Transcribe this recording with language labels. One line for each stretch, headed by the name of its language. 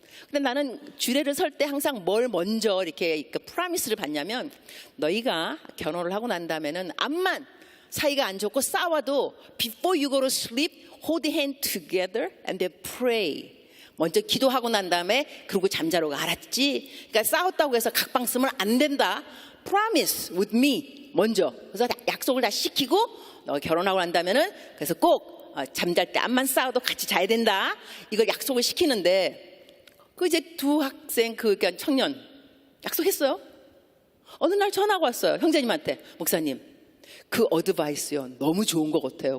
Korean: 근데 나는 주례를 설 때 항상 뭘 먼저 이렇게 프라미스를 받냐면, 너희가 결혼을 하고 난 다음에는 암만 사이가 안 좋고 싸워도
English: before you go to sleep, hold hand together and then pray.
Korean: 먼저 기도하고 난 다음에 그리고 잠자러 가. 알았지? 그러니까 싸웠다고 해서 각방 쓰면 안 된다.
English: Promise with me
Korean: 먼저. 그래서 약속을 다 시키고, 너 결혼하고 난 다음에는 그래서 꼭 잠잘 때 암만 싸워도 같이 자야 된다. 이걸 약속을 시키는데, 그 이제 두 학생 그러니까 청년 약속했어요. 어느 날 전화가 왔어요. 형제님한테. 목사님, 그 어드바이스요 너무 좋은 것 같아요.